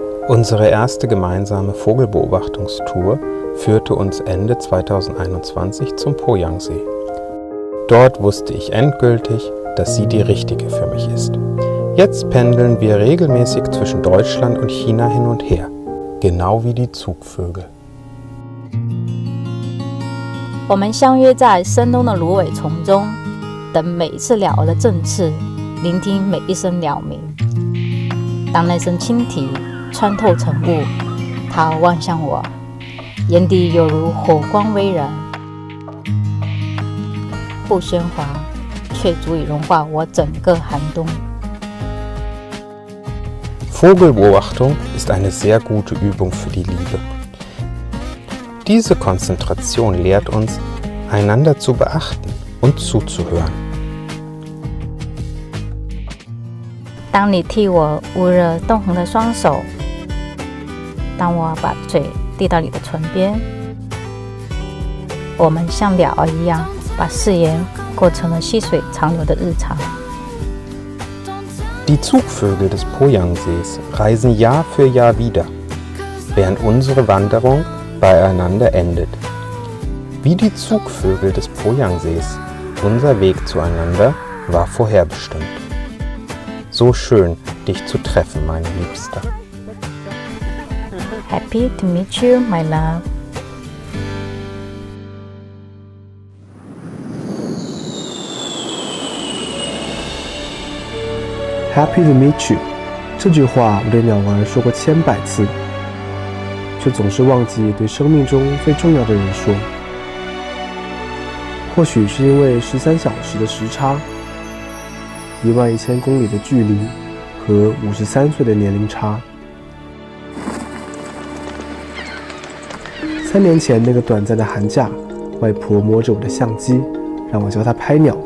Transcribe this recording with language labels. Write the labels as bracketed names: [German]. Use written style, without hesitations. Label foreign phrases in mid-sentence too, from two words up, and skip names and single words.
[German] Unsere erste gemeinsame Vogelbeobachtungstour führte uns Ende 2021 zum Poyangsee. Dort wusste ich endgültig, dass sie die richtige für mich ist. Jetzt pendeln wir regelmäßig zwischen Deutschland und China hin und her, genau wie die Zugvögel. [Chinese] 我们相约在深冬的芦苇丛中，等每一次鸟儿的振翅，聆听每一声鸟鸣。当那声轻啼穿透晨雾，它望向我，眼底有如火光微燃，不喧哗，却足以融化我整个寒冬。 [German] Vogelbeobachtung ist eine sehr gute Übung für die Liebe. Diese Konzentration lehrt uns, einander zu beachten und zuzuhören. [Chinese] 当你替我捂热冻红的双手，当我把嘴递到你的唇边，我们像鸟儿一样，把誓言过成了细水长流的日常。 [German] Die Zugvögel des Poyangsees reisen Jahr für Jahr wieder, während unsere Wanderung beieinander endet. Wie die Zugvögel des Poyangsees, unser Weg zueinander war vorherbestimmt. So schön, dich zu treffen, meine Liebste. [English] Happy to meet you, my love. Happy to meet you， [Chinese] 这句话我对鸟儿说过千百次，却总是忘记对生命中最重要的人说。或许是因为13小时的时差，11000公里的距离和53岁的年龄差。3年前那个短暂的寒假，外婆摸着我的相机，让我教她拍鸟。